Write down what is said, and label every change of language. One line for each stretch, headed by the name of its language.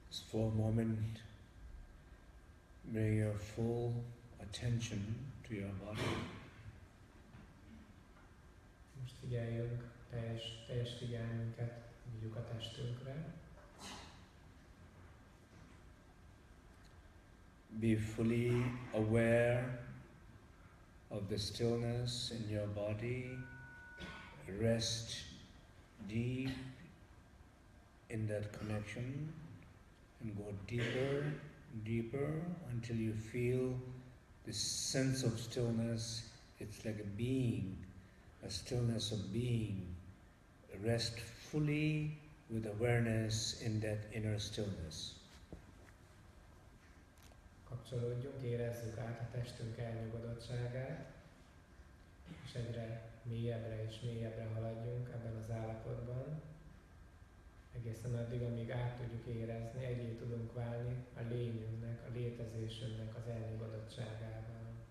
English: For a moment, bring your full attention to your body.
Hungarian: Most figyeljünk, teljes figyelmünket vigyük a testünkre.
English: Be fully aware of the stillness in your body. Rest deep in that connection and go deeper, deeper until you feel this sense of stillness. It's like a being, a stillness of being. Rest fully with awareness in that inner stillness.
Hungarian: Kapcsolódjunk, érezzük át a testünk elnyugodottságát, és egyre mélyebbre és mélyebbre haladjunk ebben az állapotban, egészen addig, amíg át tudjuk érezni, egyé tudunk válni a lényünknek, a létezésünknek az elnyugodottságával.